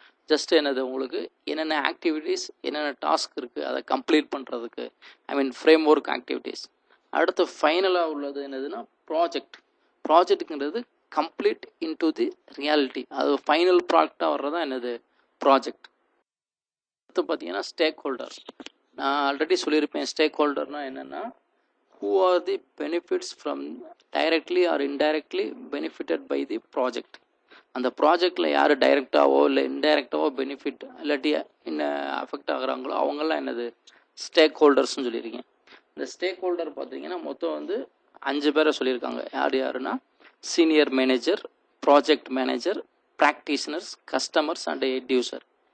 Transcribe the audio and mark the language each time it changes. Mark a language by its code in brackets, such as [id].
[ta] Just என்னது உங்களுக்கு என்னென்ன ஆக்டிவிட்டீஸ் என்னென்ன டாஸ்க் இருக்குது அதை கம்ப்ளீட் பண்ணுறதுக்கு, ஐ மீன் ஃப்ரேம் ஒர்க் ஆக்டிவிட்டீஸ். அடுத்து ஃபைனலாக உள்ளது என்னதுன்னா ப்ராஜெக்ட்டுங்கிறது கம்ப்ளீட் இன்டு தி ரியாலிட்டி, அது ஃபைனல் ப்ராடக்டாக வர்றதா என்னது ப்ராஜெக்ட். அடுத்து பார்த்தீங்கன்னா ஸ்டேக் ஹோல்டர். நான் ஆல்ரெடி சொல்லியிருப்பேன் ஸ்டேக் ஹோல்டர்னால் என்னென்னா [en] who are the benefits from directly or indirectly benefited by the project. [ta] அந்த ப்ராஜெக்டில் யார் டைரெக்டாகவோ இல்லை இன்டைரக்டாவோ பெனிஃபிட் இல்லாட்டி அஃபெக்ட் ஆகுறாங்களோ அவங்கெல்லாம் என்னது ஸ்டேக் ஹோல்டர்ஸ்னு சொல்லியிருக்கேன். இந்த ஸ்டேக் ஹோல்டர் பார்த்தீங்கன்னா மொத்தம் வந்து 5 பேரை சொல்லியிருக்காங்க. யாருன்னா senior manager, project manager, practitioners, customers and end user.